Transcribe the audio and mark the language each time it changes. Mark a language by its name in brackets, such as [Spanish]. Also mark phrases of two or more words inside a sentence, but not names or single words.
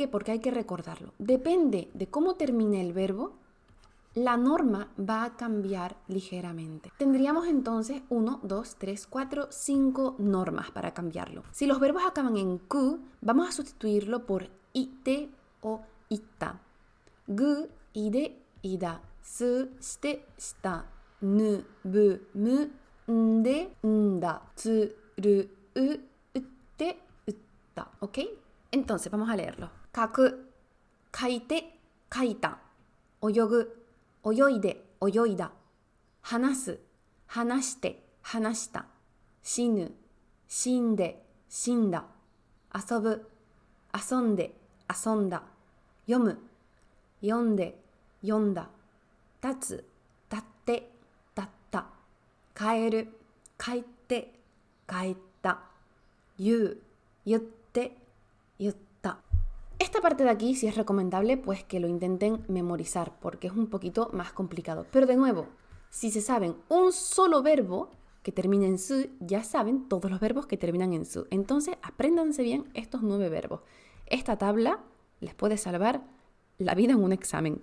[Spanish] Porque hay que recordarlo. Depende de cómo termine el verbo, la norma va a cambiar ligeramente. Tendríamos entonces 1, 2, 3, 4, 5 normas para cambiarlo. Si los verbos acaban en ku, vamos a sustituirlo por ite o ita. [Japanese] ぐ、いで、いだ。す, して、した. ぬ、ぶ、む、んで、んだ. つ、る、う、うって、うった. [Spanish] ¿Ok? Entonces vamos a leerlo. [Japanese] 書く、書いて、書いた。泳ぐ、泳いで、泳いだ. 話す、話して、話した. 死ぬ、死んで、死んだ. 遊ぶ、遊んで、遊んだ. 読む、読んで、読んだ. 立つ、立って、立った. 帰る、書いて, kaeta. ゆう、ゆって、ゆった. [Spanish] Esta parte de aquí sí es recomendable pues que lo intenten memorizar porque es un poquito más complicado. Pero de nuevo, si se saben un solo verbo que termina en su, ya saben todos los verbos que terminan en su. Entonces, apréndanse bien estos 9 verbos. Esta tabla les puede salvar la vida en un examen.